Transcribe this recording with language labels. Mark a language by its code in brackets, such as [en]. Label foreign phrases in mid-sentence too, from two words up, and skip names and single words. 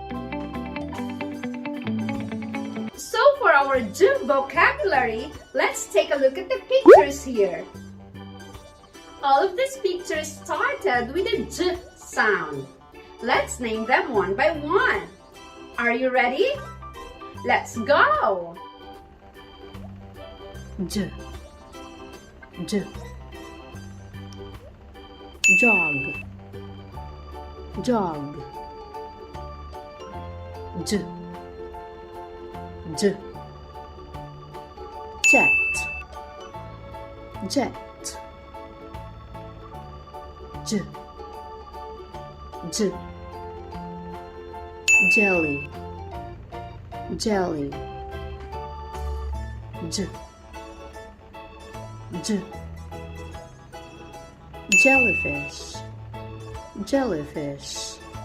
[en] So for our J vocabulary, let's take a look at the pictures here. All of these pictures started with a J sound. Let's name them one by one. Are you ready? Let's go! J, J. Jog, jog. J, J. Jet, jet. J, J. Jelly, jelly. J, J. Jellyfish, jellyfish.